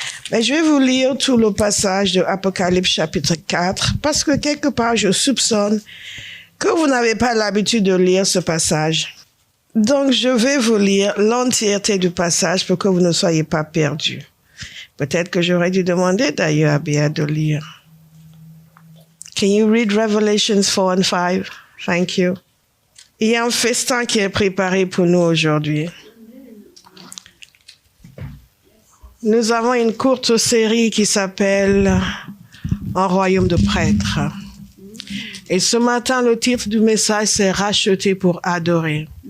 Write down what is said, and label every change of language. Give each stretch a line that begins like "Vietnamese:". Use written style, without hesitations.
French: Mais je vais vous lire tout le passage de Apocalypse chapitre 4 parce que quelque part je soupçonne que vous n'avez pas l'habitude de lire ce passage. Donc je vais vous lire l'entièreté du passage pour que vous ne soyez pas perdus. Peut-être que j'aurais dû demander d'ailleurs à Béa de lire.
English: Can you read Revelations 4 and 5? Thank you.
French: Il y a un festin qui est préparé pour nous aujourd'hui. Nous avons une courte série qui s'appelle Un royaume de prêtres. Et ce matin, le titre du message, c'est Racheté pour adorer.